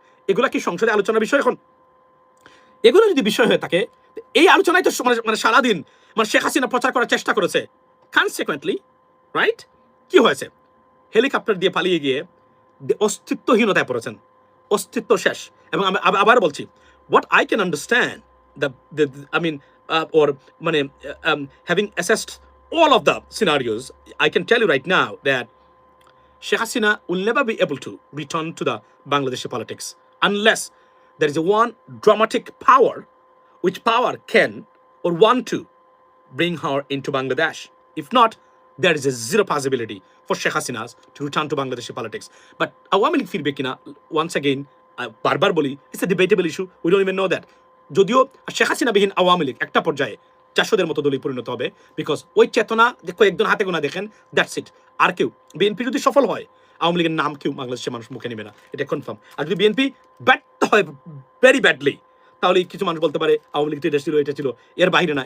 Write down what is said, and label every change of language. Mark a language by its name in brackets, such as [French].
[Bangla] এগুলা কি সংসদে আলোচনার বিষয় এখন? এগুলো যদি বিষয় হয়ে থাকে, এই আলোচনায় তো মানে সারাদিন মানে শেখ হাসিনা প্রচার করার চেষ্টা করেছে। কনসিকুয়েন্টলি রাইট কি হয়েছে? হেলিকপ্টার দিয়ে পালিয়ে গিয়ে অস্তিত্বহীনতায় পড়েছেন, অস্তিত্ব শেষ। এবং আমি আবার বলছি, [English] what I can understand the I mean or মানে having assessed all of the scenarios, I can tell you right now that Sheikh Hasina will never be able to return to the Bangladeshi politics unless there is a one dramatic power which power can or want to bring her into Bangladesh. If not, there is a zero possibility for Sheikh Hasina to return to Bangladeshi politics. But Awami League feedback once again, [Bangla] barbar boli, [English] it's a debatable issue. We don't even know that. [Bangla] যদিও শেখ হাসিনা বিহীন আওয়ামী লীগ একটা পর্যায়ে 400-দের মতো দলই পরিণত হবে, because ওই চেতনা কয়েকজন হাতে গোনা দেখেন, [English] That's it. [Bangla] আর কেউ বিএনপি যদি সফল হয়, আওয়ামী লীগের নাম কেউ বাংলাদেশের মানুষ মুখে নেবে না, এটা কনফার্ম। আর যদি বিএনপি ব্যর্থ হয় ভেরি ব্যাডলি, তাহলে কিছু মানুষ বলতে পারে আওয়ামী লীগ তো এটা ছিল, এটা ছিল, এর বাইরে না।